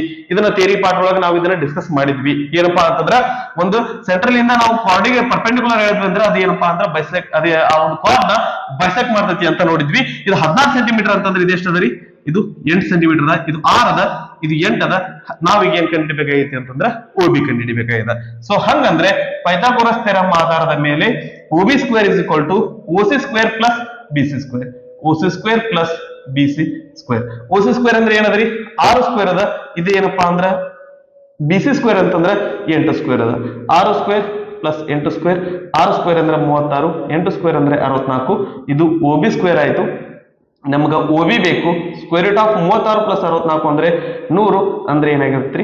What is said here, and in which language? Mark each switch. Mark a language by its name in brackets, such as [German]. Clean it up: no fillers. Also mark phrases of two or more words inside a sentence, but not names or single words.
[Kannada] ಇದನ್ನ [English] theory part [Kannada] ಒಳಗೆ ನಾವು ಇದನ್ನ ಡಿಸ್ಕಸ್ ಮಾಡಿದ್ವಿ. ಏನಪ್ಪಾ ಅಂತಂದ್ರ ಒಂದು ಸೆಂಟ್ರಲ್ ಇಂದ ನಾವು ಕಾರ್ಡಿಗೆ ಪರ್ಪೆಂಡಿಕ್ಯುಲರ್ ಹೇಳಿದ್ವಿ ಅಂದ್ರೆ ಅದು ಏನಪ್ಪಾ ಅಂದ್ರೆ ಬೈಸೆಕ್ಟ್, ಅದೇ ಆ ಒಂದು ಕಾರ್ಡ್ ನ ಬೈಸೆಕ್ಟ್ ಮಾಡ್ತತಿ ಅಂತ ನೋಡಿದ್ವಿ. ಇದು 16 ಸೆಂಟಿಮೀಟರ್ ಅಂತಂದ್ರೆ ಇದು ಎಷ್ಟದ ರೀ? ಇದು 8 ಸೆಂಟಿಮೀಟರ್ ಅದ. ಇದು 6 ಅದ, ಇದು 8 ಅದ. ನಾವೀಗ ಏನ್ ಕಂಡುಹಿಡಿಬೇಕಾಗೈತಿ ಅಂತಂದ್ರೆ ಓಬಿ ಕಂಡುಹಿಡಿಬೇಕಾಗಿದೆ. ಸೊ ಹಂಗಂದ್ರೆ ಪೈಥಾಗೋರಸ್ ಥಿಯರಂ ಆಧಾರದ ಮೇಲೆ [English] OB square is equal to OC square plus BC square. OC square plus BC square. OC square [Kannada] ಅಂದ್ರೆ ಏನದ್ರಿ? 6 ಸ್ಕ್ವೇರ್ ಅದ. ಇದು ಏನಪ್ಪಾ ಅಂದ್ರ [English] BC square [Kannada] ಅಂತಂದ್ರೆ 8 ಸ್ಕ್ವೇರ್ ಅದ. [English] 6 square plus 8 square, [Kannada] 6 ಸ್ಕ್ವೇರ್ ಅಂದ್ರೆ 36, 8 ಸ್ಕ್ವೇರ್ ಅಂದ್ರೆ 64. ಇದು [English] OB square [Kannada] ಆಯ್ತು. ನಮ್ಗ OB ಬೇಕು. [English] square root of 36 plus 64 [Kannada] ಅಂದ್ರೆ 100, ಅಂದ್ರೆ ಏನಾಗಿರ್ತ್ರಿ?